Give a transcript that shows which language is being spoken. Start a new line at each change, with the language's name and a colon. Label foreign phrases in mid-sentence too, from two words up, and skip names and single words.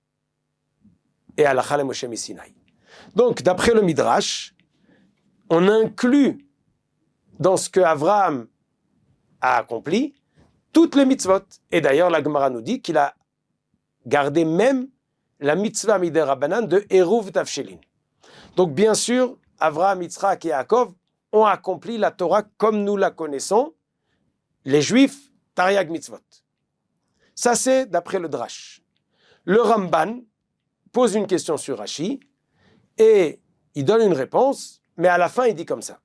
French: Et
Hebrew: הלכה למשה מסיני.
French: Donc, d'après le Midrash, on inclut dans ce que Avraham a accompli toutes les mitzvot. Et d'ailleurs, la Gemara nous dit qu'il a gardé même la
Hebrew: מצוה מדרבנן
French: de
Hebrew: עירוב תבשילין.
French: Donc, bien sûr, Avraham, Yitzhak et Yaakov ont accompli la Torah comme nous la connaissons, les Juifs,
Hebrew: תרי"ג מצוות.
French: Ça, c'est d'après le Drash. Le Ramban pose une question sur Rashi et il donne une réponse, mais à la fin, il dit comme ça.